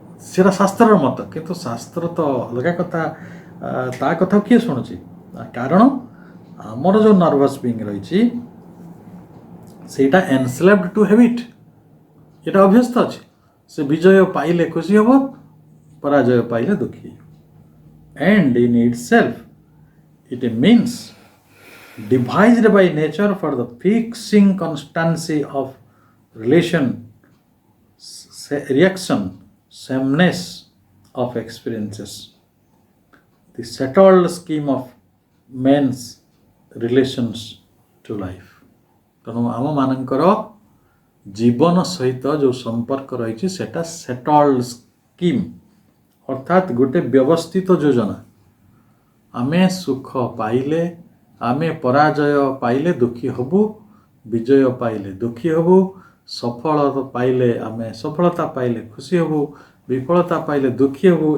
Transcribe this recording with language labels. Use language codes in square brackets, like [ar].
[or] ସେଟା ଶାସ୍ତ୍ରର ମତ, କିନ୍ତୁ ଶାସ୍ତ୍ର ତ ଅଲଗା କଥା। ତା କଥା କିଏ ଶୁଣୁଛି? କାରଣ ଆମର ଯେଉଁ ନର୍ଭସ୍ ବିଙ୍ଗ ରହିଛି ସେଇଟା ଏନ୍ସ୍ଲେଭ୍ଡ ଟୁ ହ୍ୟାବିଟ୍, ଏଇଟା ଅଭ୍ୟସ୍ତ ଅଛି। ସେ ବିଜୟ ପାଇଲେ ଖୁସି ହେବ, ପରାଜୟ ପାଇଲେ ଦୁଃଖୀ ହେବ। [en] And in itself it means devised by nature for the fixing constancy of relation, reaction, sameness of experiences, the settled scheme of men's relations to life। [or] ତେଣୁ ଆମମାନଙ୍କର ଜୀବନ ସହିତ ଯେଉଁ ସମ୍ପର୍କ ରହିଛି ସେଟା ସେଟଲ୍ଡ ସ୍କିମ୍, ଅର୍ଥାତ୍ ଗୋଟେ ବ୍ୟବସ୍ଥିତ ଯୋଜନା। ଆମେ ସୁଖ ପାଇଲେ, ଆମେ ପରାଜୟ ପାଇଲେ ଦୁଃଖୀ ହେବୁ, ବିଜୟ ପାଇଲେ ଦୁଃଖୀ ହେବୁ, ସଫଳତା ପାଇଲେ ଆମେ ସଫଳତା ପାଇଲେ ଖୁସି ହେବୁ, ବିଫଳତା ପାଇଲେ ଦୁଃଖୀ ହେବୁ।